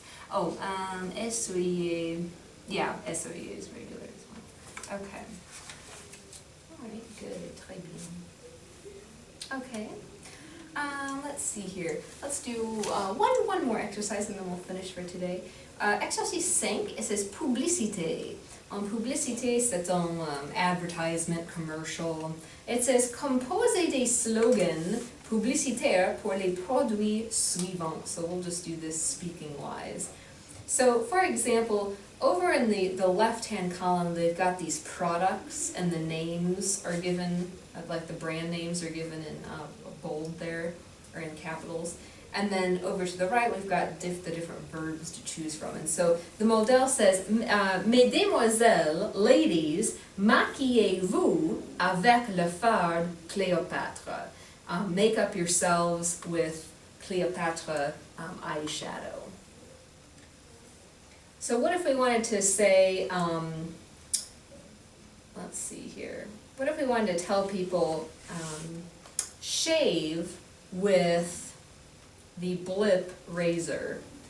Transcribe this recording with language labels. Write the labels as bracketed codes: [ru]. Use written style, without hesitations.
[en] Oh, essuyer. Yeah, essuyer is regular as well. Okay. All right, good, [fr] très bien. [en] Okay. Let's see here. Let's do one more exercise and then we'll finish for today. Exercice 5, it says publicité. [fr] Publicité, c'est un [en] advertisement, commercial. It says [fr] composez des slogans publicitaires pour les produits suivants. [en] So we'll just do this speaking wise. So for example, over in the left-hand column, they've got these products and the names are given, like the brand names are given in bold there, or in capitals. And then over to the right, we've got the different verbs to choose from. And so the model says, [fr] Mesdemoiselles, [en] ladies, [fr] maquillez-vous avec le fard Cléopâtre. [en] Make up yourselves with Cleopatra eyeshadow. So what if we wanted to say, let's see here. What if we wanted to tell people, shave with the Blip razor?